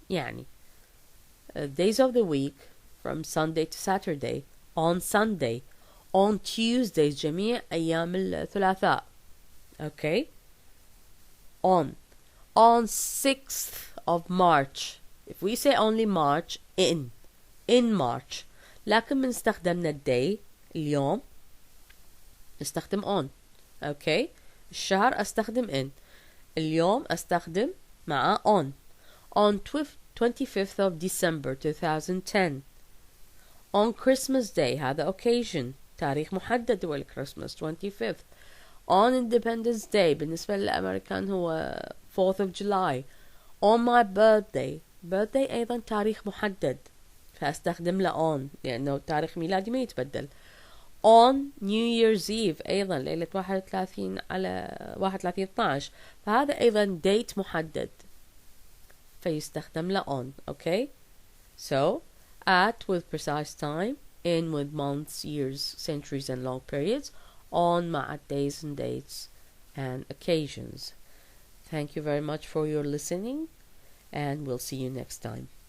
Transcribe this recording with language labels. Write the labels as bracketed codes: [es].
[en] يعني days of the week from Sunday to Saturday. On Sunday. On Tuesdays. [ar] جميع أيام الثلاثاء. [en] Okay. On 6th of March. If we say only March, in March. [ar] لكن من استخدمنا day اليوم استخدم on. [en] Okay. [ar] الشهر استخدم in. اليوم استخدم مع [en] on 25th of December 2010. On Christmas Day. [ar] هذا [en] occasion. [ar] تاريخ محدد هو Christmas 25th. [en] On Independence Day [ar] بالنسبة للأمريكان هو [en] 4th of July. On my birthday. [ar] birthday أيضا تاريخ محدد فأستخدم له on لأنه تاريخ ميلادي ما يتبدل. On New Year's Eve أيضا ليلة 31 على 31/12 فهذا أيضا date محدد فيستخدم له on. [en] Okay. So at with precise time. In with months, years, centuries and long periods. On [ar] مع [en] days and dates and occasions. Thank you very much for your listening and we'll see you next time.